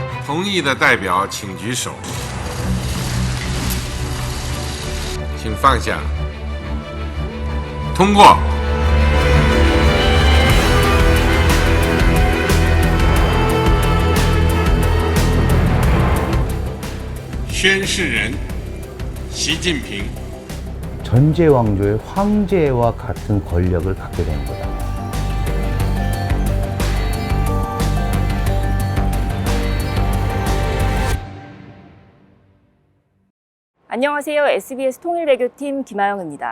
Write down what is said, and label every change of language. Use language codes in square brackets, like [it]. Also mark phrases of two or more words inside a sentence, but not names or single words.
[zh] 同意的代表请举手，请放下。通过。宣誓人习近平。 [ko] 전제 왕조의 황제와 같은 권력을 갖게 되는 거다. 안녕하세요. SBS 통일외교팀 김아영입니다.